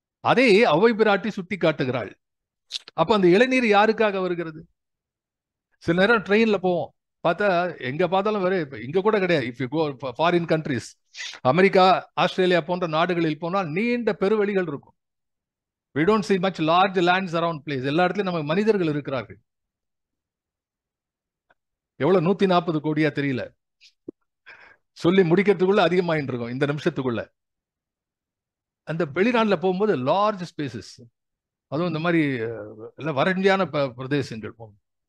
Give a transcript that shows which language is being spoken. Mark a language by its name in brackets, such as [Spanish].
[Tamil] அதை ஔவை பிராட்டி சுட்டி காட்டுகிறாள். அப்ப அந்த இளநீர் யாருக்காக வருகிறது? சில நேரம் ட்ரெயின்ல போவோம், பார்த்தா எங்க பார்த்தாலும் வேற, இங்க கூட கிடையாது. [English] if you go foreign countries, [Tamil] America, Australia போன்ற நாடுகளில் போனால் நீண்ட பெருவெளிகள் இருக்கும். [English] we don't see much large lands around place. [Tamil] எல்லா இடத்துலயும் நமக்கு மனிதர்கள் இருக்கிறார்கள். எவ்வளவு 140 கோடியா தெரியல, சொல்லி முடிக்கிறதுக்குள்ள அதிகமாயிட்டு இருக்கும் இந்த நிமிஷத்துக்குள்ள. அந்த வெளிநாட்டுல போகும்போது [English] large spaces, [Tamil] அதுவும் இந்த மாதிரி வறட்சியான பிரதேசங்கள் போகும்.